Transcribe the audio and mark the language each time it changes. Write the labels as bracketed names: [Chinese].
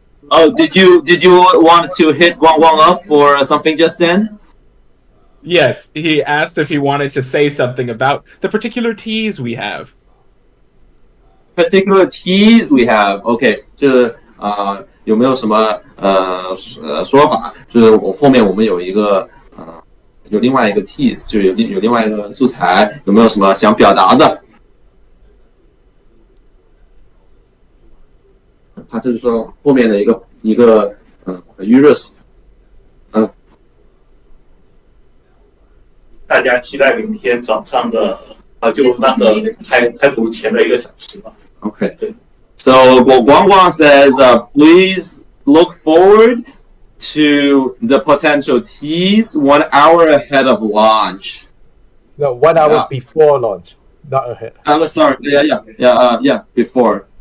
[English] Oh, did you want to hit Wang up for something just then? Yes, he asked if he wanted to say something about the particular tease we have. Particular tease we have, OK， [Chinese] 这有没有什么说法？就是后面我们有一个有另外一个 tease， 就有另外一个素材，有没有什么想表达的？他就是说后面的一个预热素材，大家期待明天早上的就那个开服前的1个小时吧。 [English] Okay. So Guang says, please look forward to the potential tease 1 hour ahead of launch. No, 1 hour before launch, not ahead. I'm sorry. Yeah. Before.